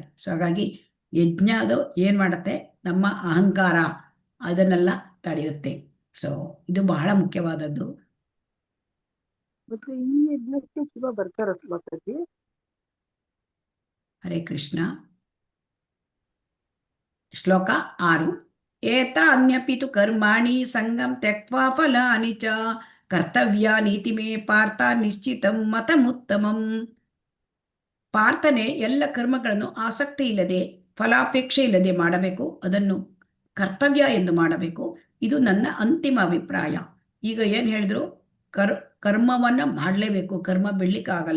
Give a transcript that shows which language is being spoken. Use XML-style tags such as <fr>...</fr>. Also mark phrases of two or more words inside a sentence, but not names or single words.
<kn>ಸೊ ಹಾಗಾಗಿ ಯಜ್ಞ ಅದು ಏನ್ ಮಾಡತ್ತೆ, ನಮ್ಮ ಅಹಂಕಾರ ಅದನ್ನೆಲ್ಲ ತಡೆಯುತ್ತೆ. ಸೊ ಇದು ಬಹಳ ಮುಖ್ಯವಾದದ್ದು. ಮತ್ತೆ ಈ ಯಜ್ಞಕ್ಕೆ ಶಿವ ಬರ್ತಾರ ಮಾತಾಜಿ? ಹರೇ ಕೃಷ್ಣ. ಶ್ಲೋಕ 6.</kn> <sa>ಏತ ಅನ್ಯಪಿತು ಕರ್ಮಾಣಿ ಸಂಗಂ ತ್ಯಕ್ವಾ ಫಲಾನಿ ಚ ಕರ್ತವ್ಯಾನೀತಿ ಮೇ ಪಾರ್ಥ ನಿಶ್ಚಿತಂ ಮತಮುತ್ತಮಂ.</sa> <kn>ಪಾರ್ಥನೆ ಎಲ್ಲ ಕರ್ಮಗಳನ್ನು ಆಸಕ್ತಿ ಇಲ್ಲದೆ ಫಲಾಪೇಕ್ಷೆ ಇಲ್ಲದೆ ಮಾಡಬೇಕು. ಅದನ್ನು ಕರ್ತವ್ಯ ಎಂದು ಮಾಡಬೇಕು. ಇದು ನನ್ನ ಅಂತಿಮ ಅಭಿಪ್ರಾಯ. ಈಗ ಏನು ಹೇಳಿದ್ರು, ಕರ್ಮವನ್ನು ಮಾಡಲೇಬೇಕು, ಕರ್ಮ ಬಿಡ್ಲಿಕ್ಕಾಗಲ್ಲ.</kn>